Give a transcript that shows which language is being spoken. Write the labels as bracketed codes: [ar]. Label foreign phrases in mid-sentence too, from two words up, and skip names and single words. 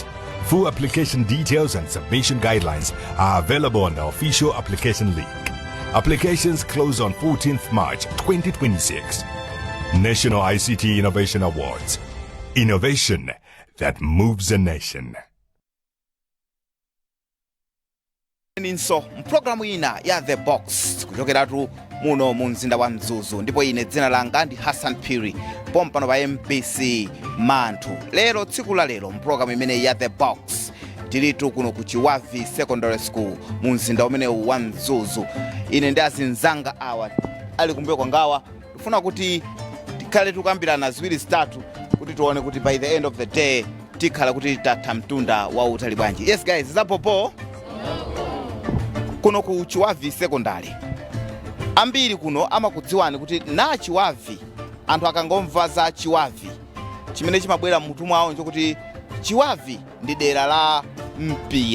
[en] Full application details and submission guidelines are available on the official application link. Applications close on 14th March 2026. National ICT Innovation Awards. Innovation that moves a nation. [ny] Ninso mpulogalamu ina ya The Box kuchokeratu muno mu mzinda wa Mzuzu, ndipo ine dzina langa ndi Hassan Phiri pompano pa MBC Manthu. Lero tsiku la lero mpulogalamu imene ya The Box tilitu kuno ku Chiwavi Secondary School mu mzinda umenewu wa Mzuzu. Ine ndi azinzanga awa ali kumbuyo kwangawa tifuna kuti tikhale tukambirana ziwiri zitatu kuti tuone kuti [en] by the end of the day [ny] tikhala kuti tatha mtunda wa utali bwanji. Yes guys, zapopo kuno ku Chiwavi Secondary ambiri kuno amakudziwani kuti na Chiwavi anthu akangomva za Chiwavi chimene chimabwera mmutu mwawo nchokuti Chiwavi ndi dera la mpira.